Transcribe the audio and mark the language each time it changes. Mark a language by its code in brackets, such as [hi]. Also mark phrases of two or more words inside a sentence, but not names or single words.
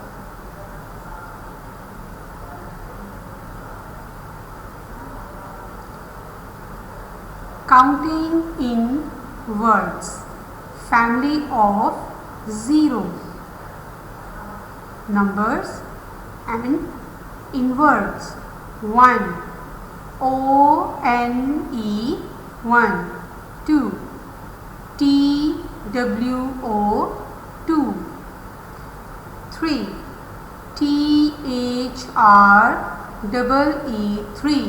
[en] Counting in words, family of zero, numbers and in words. 1, O-N-E, 1. 2, T-W-O, 2. 3, T-H-R-E-E, 3.